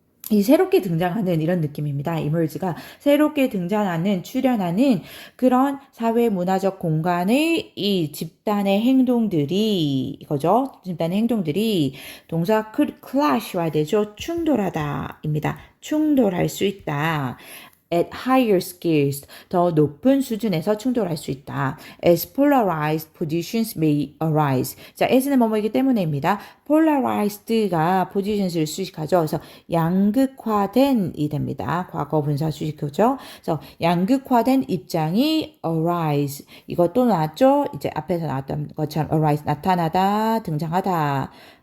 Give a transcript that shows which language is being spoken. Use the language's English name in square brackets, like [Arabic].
[Korean] 이 새롭게 등장하는 이런 느낌입니다. emerge가 새롭게 등장하는 출현하는 그런 사회 문화적 공간의 이 집단의 행동들이 이거죠. 집단의 행동들이 동사 clash와 되죠. 충돌하다입니다. 충돌할 수 있다. [English] at higher scales, [Korean] 더 높은 수준에서 충돌할 수 있다. [English] As polarized positions may arise. [Korean] 자, as는 뭐뭐이기 때문에입니다. polarized가 positions를 수식하죠. 그래서 양극화된이 됩니다. 과거 분사 수식하죠. 그래서 양극화된 입장이 arise. 이것도 나왔죠. 이제 앞에서 나왔던 것처럼 arise, 나타나다, 등장하다.